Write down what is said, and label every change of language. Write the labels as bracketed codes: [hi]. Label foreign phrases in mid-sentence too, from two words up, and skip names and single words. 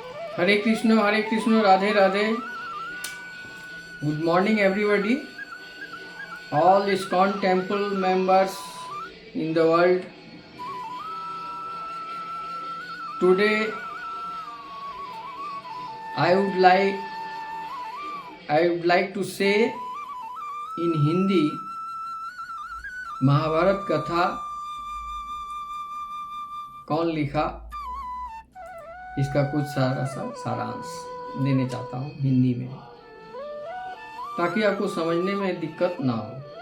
[hi] हरे कृष्ण, राधे राधे. [en] Good morning, everybody. All ISKCON temple members in the world. Today, I would like to say in Hindi, [hi] महाभारत कथा कौन लिखा, इसका कुछ सारांश देने चाहता हूँ हिंदी में, ताकि आपको समझने में दिक्कत ना हो.